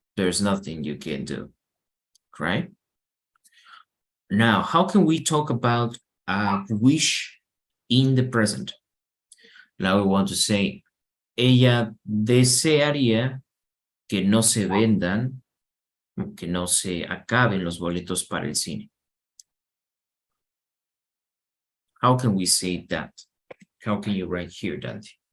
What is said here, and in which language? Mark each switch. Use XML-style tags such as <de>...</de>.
<en>There's nothing you can do, right? Now, how can we talk about a wish in the present? Now we want to say,</en> <es>ella desearía que no se vendan, que no se acaben los boletos para el cine.</es> <en>How can we say that? How can you write here, Dante?</en>